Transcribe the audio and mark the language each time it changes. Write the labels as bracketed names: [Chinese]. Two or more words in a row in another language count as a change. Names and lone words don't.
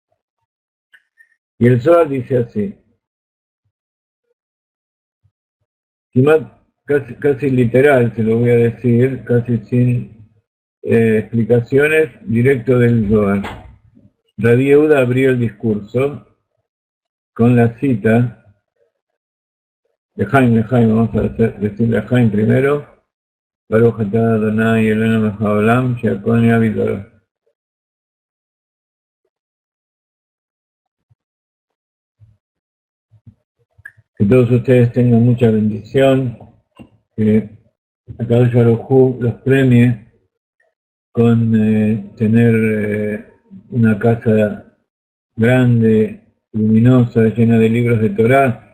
[Spanish] Y el Zohar dice así, casi literal, se lo voy a decir, casi sin explicaciones, directo del Zohar. Rabbi Yehuda abrió el discurso con la cita de Jaime, vamos a decirle a Jaime primero, [Hebrew] ברוך אתה אדני אלהינו מלך העולם שהכל נהיה בדברו. [Spanish] Que todos ustedes tengan mucha bendición, que [Hebrew] הקדוש ברוך הוא [Spanish] los premie con tener una casa grande, luminosa, llena de libros de Torá.